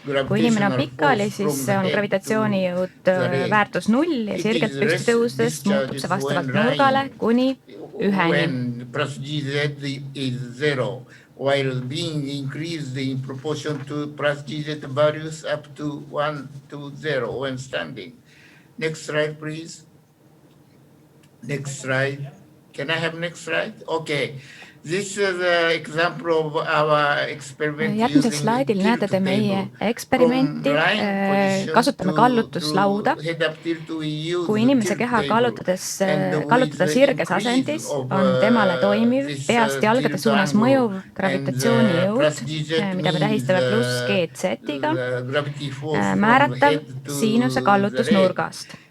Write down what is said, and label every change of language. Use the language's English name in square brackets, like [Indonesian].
[Estonian] Kui inimene on pikali, siis on gravitatsioonijõud väärtus 0 ja sirgelt püsti tõustes muutub see vastavalt nurgale kuni 1-ni. [English] While being increased in proportion to plus GZ values up to 1 to 0 when standing. Next slide, please. Next slide. Can I have next slide? Okay. This is an example of our experiment. [Estonian] Järgmisel slaidil näete te meie eksperimenti. Kasutame kallutuslauda. Kui inimese keha kallutada sirges asendis, on temale toimiv peast jalgade suunas mõjuv gravitatsioonijõud, mida me tähistame pluss GZ-iga, määratav siinuse kallutusnurgast.